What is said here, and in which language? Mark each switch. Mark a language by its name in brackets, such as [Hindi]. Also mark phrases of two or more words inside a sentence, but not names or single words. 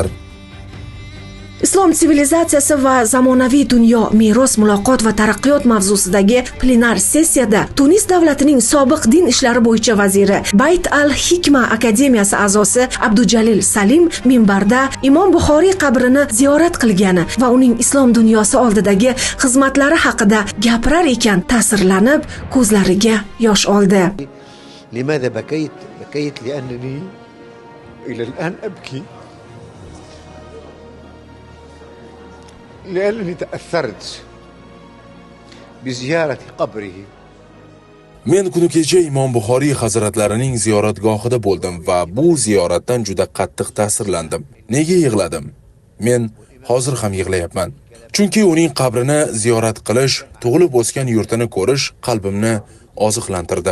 [Uzbek] Islom sivilizatsiyasi va zamonaviy dunyo meros muloqot va taraqqiyot mavzusidagi plenar sessiyada Tunis davlatining sobiq din ishlari bo'yicha vaziri Bayt al-Hikma akademiyasi a'zosi Abdujalil Salim minbarda Imom Buxoriy qabrini ziyorat qilgani va uning islom dunyosi oldidagi xizmatlari haqida gapirar ekan ta'sirlanib ko'zlariga yosh oldi. [Arabic] لماذا بكيت؟ بكيت لأنني إلى الآن أبكي لأنني تأثرت بزيارة قبره. [Uzbek] Men kuni kecha Imom Buxoriy hazratlarining ziyoratgohida bo'ldim va bu ziyoratdan juda qattiq ta'sirlandim. Nega yig'ladim? Men hozir ham yig'layapman. Chunki uning qabrini ziyorat qilish, tug'ilib o'sgan yurtini ko'rish qalbimni oziqlantirdi.